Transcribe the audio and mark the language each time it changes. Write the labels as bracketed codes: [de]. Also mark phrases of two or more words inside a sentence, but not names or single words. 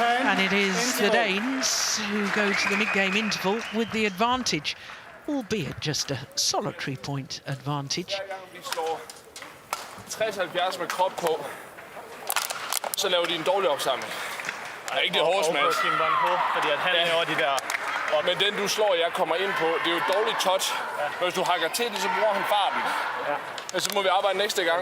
[en] And it is the Interval. Danes who go to the mid-game interval with the advantage, albeit just a solitary point advantage. [da] Hver gang vi slår 60-70 med krop på, så laver de en dårlig opsamling. Ja, ikke det hårdeste, Mads. Fordi at han laver de der... Men den du slår, jeg kommer ind på, det er jo et dårligt touch. Men hvis du hakker til det, så bruger han farten. Men så må vi arbejde næste gang.